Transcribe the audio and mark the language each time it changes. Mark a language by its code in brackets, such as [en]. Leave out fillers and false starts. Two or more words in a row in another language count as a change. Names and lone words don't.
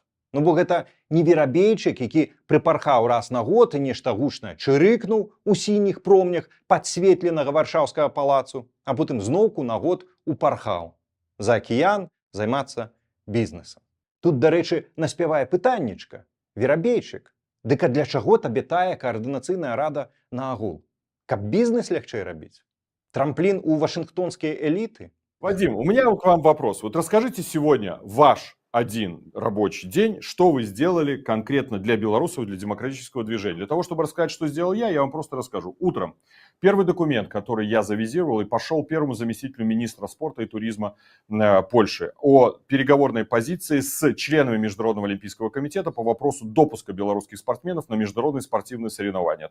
[be] Ну бо гэта не верабейчык, які прыпархаў раз на год і нешта гучна чырыкнуў у сініх промнях падсветленага варшаўскага палацу, а потым зноўку на год упархаў за акіян займацца бізнесам. Тут, дарэчы, наспявае пытаннічка. Верабейчык, дык а для чаго табе тая каардынацыйная рада на агул? Каб бізнес лягчэй рабіць? Трамплін у вашынгтонскія эліты? [ru] Вадим, у меня к вам вопрос. Вот расскажите сегодня ваш один рабочий день, что вы сделали конкретно для белорусов, для демократического движения. Для того, чтобы рассказать, что сделал я вам просто расскажу. Утром первый документ, который я завизировал и пошел первому заместителю министра спорта и туризма Польши о переговорной позиции с членами Международного олимпийского комитета по вопросу допуска белорусских спортсменов на международные спортивные соревнования.